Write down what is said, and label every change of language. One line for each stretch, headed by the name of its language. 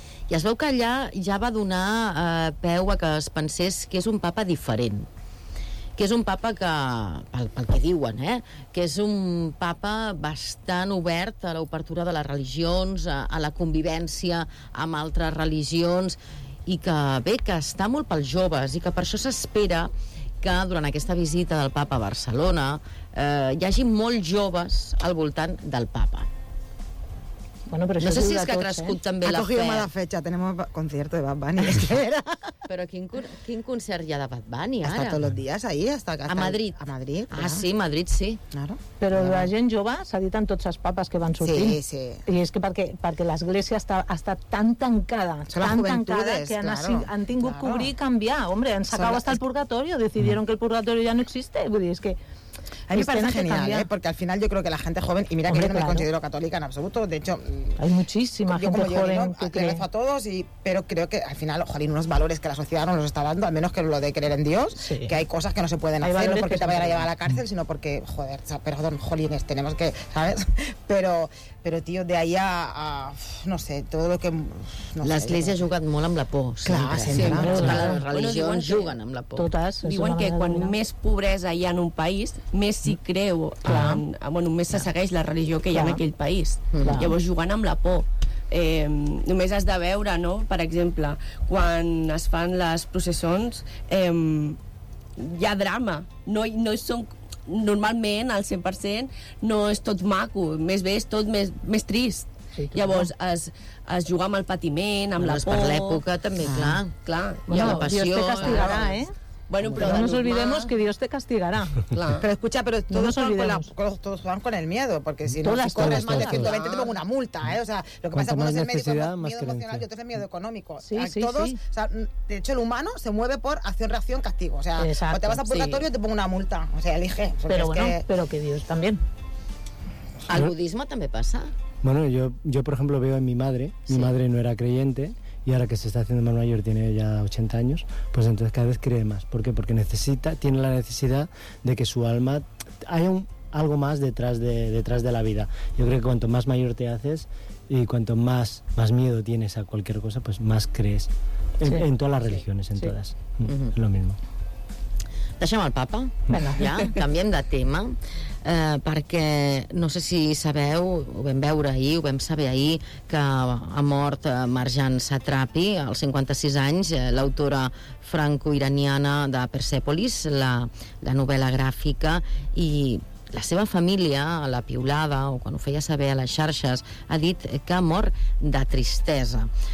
Catalan: I es veu que allà ja va donar peu a que es pensés que és un papa diferent, que és un papa que, pel que diuen, que és un papa bastant obert a l'obertura de les religions, a la convivència amb altres religions, i que, bé, que està molt pels joves, i que per això s'espera que durant aquesta visita del papa a Barcelona hi hagi molts joves al voltant del papa. Bueno, però no sé si és que tots, ha crescut també ha la fe.
Spanish: Ha cogido mala fecha, tenemos concierto de Bad Bunny.
Catalan: Però quin concert hi ha de Bad Bunny ara? Està tots els dies ahí. A Madrid. A Madrid. Ah, sí, Madrid, sí.
Spanish: Claro.
Catalan: Però la gent jove s'ha dit en tots els papes que van sortir. Sí, sí. I és que perquè l'església ha estat tan tancada, que han tingut que obrir i canviar.
Spanish: Hombre, han sacado hasta el purgatorio, decidieron que el purgatorio ya no existe.
Catalan: Vull dir, és que...
Spanish: A mí me parece genial, porque al final yo creo que la gente joven, y mira, hombre, que yo no me considero católica en absoluto, de hecho... Hay muchísima gente joven. Yo como yo digo, que rezo a todos, pero creo que al final, jolín, unos valores que la sociedad no nos está dando, al menos que lo de creer en Dios, sí. Que hay cosas que no se pueden hacer, no porque te vayan a llevar a la cárcel, sino porque, joder, perdón, jolines, tenemos que, ¿sabes? Pero, tío, de ahí a no sé, todo lo que... No
Catalan: L'Església ha jugat molt amb la por. Clar, sempre. Totes les religions juguen amb la por. Totes. Diuen que quan més pobresa hi ha en un país, més s'hi creu, més se segueix la religió que hi ha en aquell país. Llavors, jugant amb la por. Només has de veure, no?, per exemple, quan es fan les processons, hi ha drama. No són... normalment, al 100%, no és tot maco, més bé és tot més trist. Sí, llavors, es juga amb el patiment, amb la por... Per l'època, també, clar.
Spanish: Bueno, la passió... Dios te castigará,
Catalan: Bueno, però
Spanish: no nos olvidemos que Dios te castigará. Claro. Pero escucha, pero todos juegan con el miedo, porque si no, si corres más de 120 te pongo una multa, ¿eh? O sea, lo que pasa es que uno es el miedo emocional y otro es el miedo económico. Sí, o sea, de hecho, el humano se mueve por acción-reacción, castigo. O sea, exacto, o te vas a purgatorio te pongo una multa. O sea, elige. Pero bueno, pero que Dios también. ¿Al budismo también pasa? Bueno, yo por ejemplo, veo en mi madre, mi madre no era creyente, y ahora que se está haciendo más mayor, tiene ya 80 años, pues entonces cada vez cree más. ¿Por qué? Porque tiene la necesidad de que su alma haya algo más detrás de la vida. Yo creo que cuanto más mayor te haces y cuanto más miedo tienes a cualquier cosa, pues más crees en todas las religiones, todas. Sí. Mm-hmm. Es lo mismo.
Catalan: Deixem el papa, ja, canviem de tema, perquè no sé si sabeu, ho vam saber ahir, que ha mort Marjane Satrapi, als 56 anys, l'autora franco-iraniana de Persepolis, la novel·la gràfica, i la seva família, a la piulada, o quan ho feia saber a les xarxes, ha dit que ha mort de tristesa.